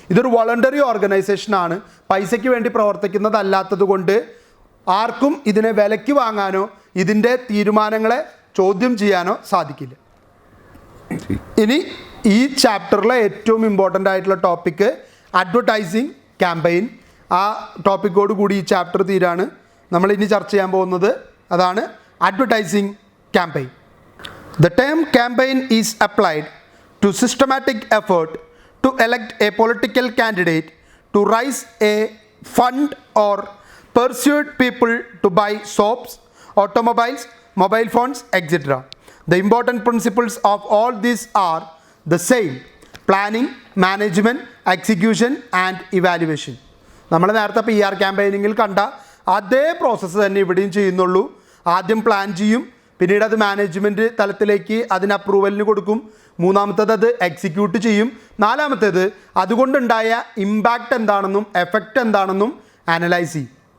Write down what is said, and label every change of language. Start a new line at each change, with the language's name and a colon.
Malayalam: ഇതൊരു വോളണ്ടറി ഓർഗനൈസേഷനാണ്. പൈസയ്ക്ക് വേണ്ടി പ്രവർത്തിക്കുന്നതല്ലാത്തത് കൊണ്ട് ആർക്കും ഇതിനെ വിലയ്ക്ക് വാങ്ങാനോ ഇതിൻ്റെ തീരുമാനങ്ങളെ ചോദ്യം ചെയ്യാനോ സാധിക്കില്ല. ഇനി ഈ ചാപ്റ്ററിലെ ഏറ്റവും ഇമ്പോർട്ടൻ്റ് ആയിട്ടുള്ള ടോപ്പിക്ക് അഡ്വർടൈസിങ് ക്യാമ്പയിൻ. ആ ടോപ്പിക്കോട് കൂടി ഈ ചാപ്റ്റർ തീരാണ്. നമ്മൾ ഇനി ചർച്ച ചെയ്യാൻ പോകുന്നത് അതാണ് advertising campaign.
English: The term campaign is applied to systematic effort to elect a political candidate, to raise a fund or persuade people to buy soaps, automobiles, mobile phones, etc. The important principles of all these are the same: planning, management, execution and evaluation.
Malayalam: നമ്മൾ നേരത്തെ PR ക്യാമ്പയിനിങ്ങിൽ കണ്ട അതേ process തന്നെ ഇവിടെയും ചെയ്യുന്നുള്ളൂ. ആദ്യം plan ചെയ്യും, പിന്നീട് അത് മാനേജ്മെൻറ്റ് തലത്തിലേക്ക് അതിന് അപ്രൂവലിന് കൊടുക്കും, മൂന്നാമത്തേത് അത് എക്സിക്യൂട്ട് ചെയ്യും, നാലാമത്തേത് അതുകൊണ്ടുണ്ടായ ഇമ്പാക്റ്റ് എന്താണെന്നും എഫക്റ്റ് എന്താണെന്നും അനലൈസ് ചെയ്യും.